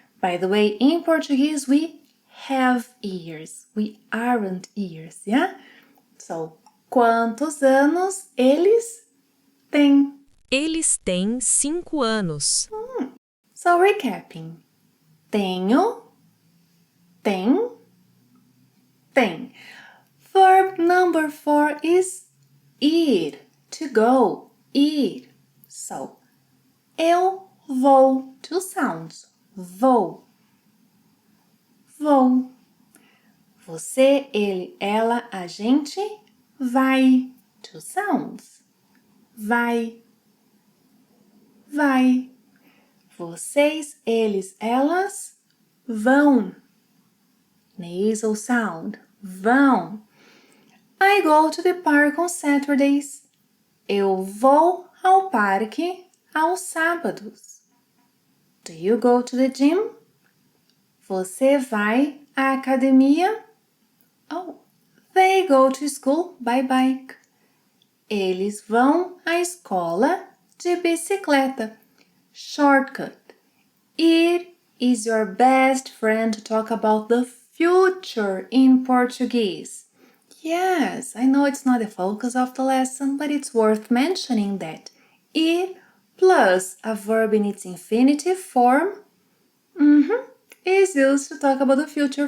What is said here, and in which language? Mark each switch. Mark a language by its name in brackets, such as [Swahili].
[English] By the way, in Portuguese we have ears. We aren't ears, yeah? [Portuguese] So, quantos anos eles têm? Eles têm 5 anos. [English] So, recapping. [Portuguese] Tenho, tem, tem. [English] Verb number 4 is ir, to go, ir. So, [Portuguese] eu vou, [English] two sounds, [Portuguese] vou, vou. Você, ele, ela, a gente, vai, [English] two sounds, [Portuguese] vai, vai. Vocês, eles, elas, vão. [English] Nasal sound, vão. I go to the park on Saturdays. [Portuguese] Eu vou ao parque aos sábados. [English] Do you go to the gym? [Portuguese] Você vai à academia? [English] Oh, they go to school by bike. [Portuguese] Eles vão à escola de bicicleta. [English] Shortcut. It is your best friend to talk about the future in Portuguese. Yes, I know it's not the focus of the lesson, but it's worth mentioning that it plus a verb in its infinitive form is used to talk about the future.